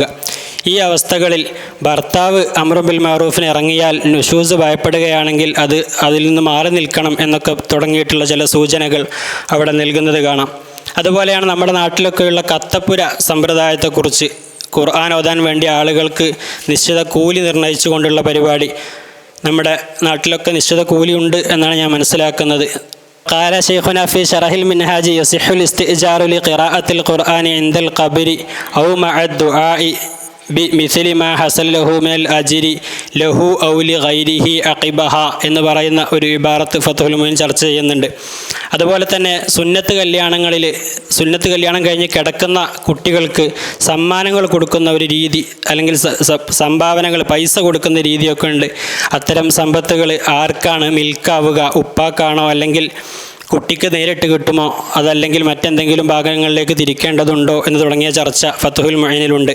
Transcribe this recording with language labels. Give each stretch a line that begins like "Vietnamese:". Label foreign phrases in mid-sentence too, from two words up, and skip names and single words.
Malayalam: ഈ അവസ്ഥകളിൽ ഭർത്താവ്
Arabic: أمر بالمعروف
Malayalam: ഇറങ്ങിയാൽ നുഷൂസ് ഭയപ്പെടുകയാണെങ്കിൽ അതിൽ നിന്ന് മാറി നിൽക്കണം എന്നൊക്കെ തുടങ്ങിയിട്ടുള്ള ചില സൂചനകൾ അവിടെ നൽകുന്നത് കാണാം. അതുപോലെയാണ് നമ്മുടെ നാട്ടിലൊക്കെയുള്ള കത്തപ്പുര സമ്പ്രദായത്തെക്കുറിച്ച്. ഖുർആൻ ഓതാൻ വേണ്ടി ആളുകൾക്ക് നിശ്ചിത കൂലി നിർണ്ണയിച്ചു കൊണ്ടുള്ള പരിപാടി നമ്മുടെ നാട്ടിലൊക്കെ നിശ്ചിത കൂലിയുണ്ട് എന്നാണ് ഞാൻ മനസ്സിലാക്കുന്നത്.
Arabic: قال شيخنا في شرح المنهاج يصح الاستئجار لقراءة القرآن عند القبر أو مع الدعاء بمثل ما حصل له من الأجر له أو لغيره عقبها
Malayalam: എന്ന് പറയുന്ന ഒരു ഇബാറത്ത് ഫത്ഹുൽ മുഈൻ ചർച്ച ചെയ്യുന്നുണ്ട്. അതുപോലെ തന്നെ സുന്നത്ത് കല്യാണം കഴിഞ്ഞ് കിടക്കുന്ന കുട്ടികൾക്ക് സമ്മാനങ്ങൾ കൊടുക്കുന്ന ഒരു രീതി, അല്ലെങ്കിൽ സംഭാവനകൾ പൈസ കൊടുക്കുന്ന രീതിയൊക്കെ ഉണ്ട്. അത്തരം സമ്പത്തുകൾ ആർക്കാണ് മിൽക്കാവുക? ഉപ്പാക്കാണോ, അല്ലെങ്കിൽ കുട്ടിക്ക് നേരിട്ട് കിട്ടുമോ, അതല്ലെങ്കിൽ മറ്റെന്തെങ്കിലും ഭാഗങ്ങളിലേക്ക് തിരിക്കേണ്ടതുണ്ടോ എന്ന് തുടങ്ങിയ ചർച്ച ഫത്ഹുൽ മുഈനിലുണ്ട്.